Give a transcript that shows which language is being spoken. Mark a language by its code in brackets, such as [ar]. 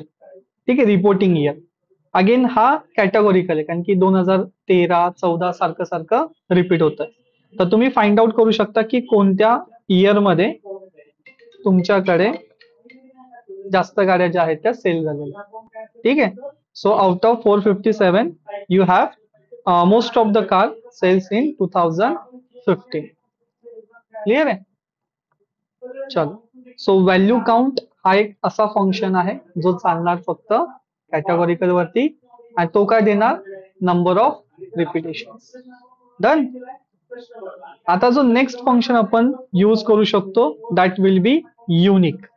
[mr] ठीक आहे, reporting year. Again हा कॅटेगोरिकल आहे, कारण की 2013-14 सारखं सारखं रिपीट होत आहे. तर तुम्ही फाइंड आउट करू शकता की कोणत्या इयर मध्ये तुमच्याकडे जास्त गाड्या ज्या आहेत त्या सेल झालेल्या. ठीक आहे. [en] So out of 457 you have most of the car sales in 2015. [mr] Clear आहे. चलो. सो व्हॅल्यू काउंट हा एक असा फंक्शन आहे जो चालणार फक्त कॅटेगोरिकल वरती, आणि तो काय देणार, नंबर ऑफ रिपिटेशन. डन. आता जो नेक्स्ट फंक्शन आपण यूज करू शकतो [en] That will be unique.